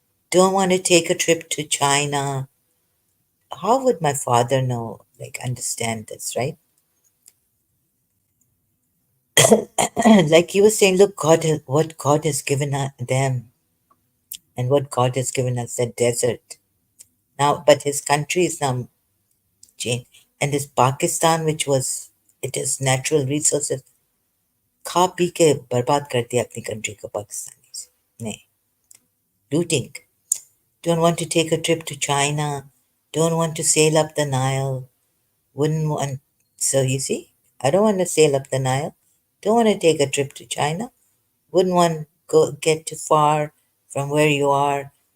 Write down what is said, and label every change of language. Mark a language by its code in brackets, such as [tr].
[en] Don't want to take a trip to China. How would my father know, like, understand this, right? Like he was saying, look, what God has given them and what God has given us, the desert. Now, but his country is now changed. And this Pakistan, which was, it is natural resources, [hi] खा P के बर्बाद कर दिया अपनी country को पाकिस्तानी ने looting. [en] Don't want to take a trip to China. Don't want to sail up the Nile. Wouldn't want. So you see, I don't want to sail up the Nile. Don't want to take a trip to China. Wouldn't want go get too far from where you are.